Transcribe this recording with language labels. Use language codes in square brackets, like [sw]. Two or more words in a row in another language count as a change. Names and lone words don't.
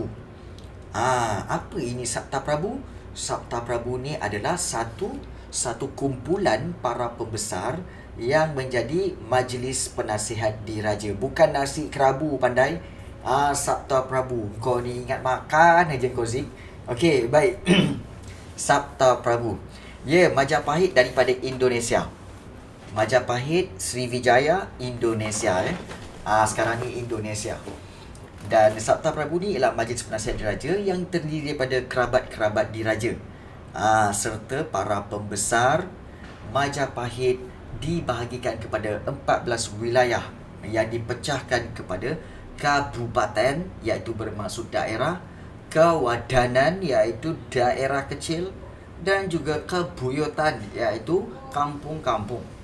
[ms] Apa ini Sabta Prabu? Sabta Prabu ni adalah satu kumpulan para pembesar yang menjadi majlis penasihat diraja. Bukan nasi kerabu pandai. Sabta Prabu. Kau ni ingat makan aja kau Zik. Okey, baik. Sabta Prabu. Majapahit daripada Indonesia. Majapahit, Sriwijaya, Indonesia sekarang ni Indonesia. Dan Sabta Prabu ni ialah majlis penasihat diraja yang terdiri daripada kerabat-kerabat diraja. Serta para pembesar. Majapahit dibahagikan kepada 14 wilayah yang dipecahkan kepada kabupaten, iaitu bermaksud daerah, kewadanan iaitu daerah kecil, dan juga kebuyutan iaitu kampung-kampung.